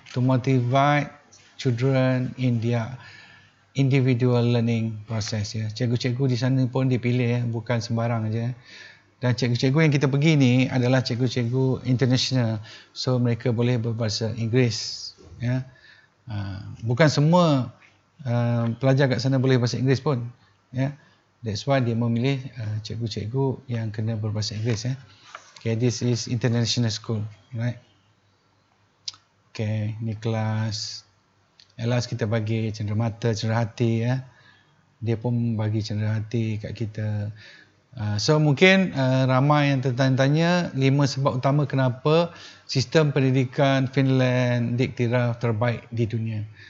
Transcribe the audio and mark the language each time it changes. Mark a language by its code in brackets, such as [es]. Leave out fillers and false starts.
[en] To motivate children in their individual learning process, ya. [ms] Cikgu-cikgu di sana pun dipilih, ya, bukan sembarang aja. Dan cikgu-cikgu yang kita pergi ni adalah cikgu-cikgu international, so mereka boleh berbahasa Inggeris, ya. Bukan semua pelajar kat sana boleh bahasa Inggeris pun, ya. [en] That's why [ms] dia memilih cikgu-cikgu yang kena berbahasa Inggeris, ya. [en] Okay, this is international school, right? [ms] Okay, ni kelas. [en] At last [ms] kita bagi cenderamata, cenderahati, ya. Dia pun bagi cenderahati kat kita. So mungkin ramai yang tertanya-tanya 5 sebab utama kenapa sistem pendidikan Finland diiktiraf terbaik di dunia.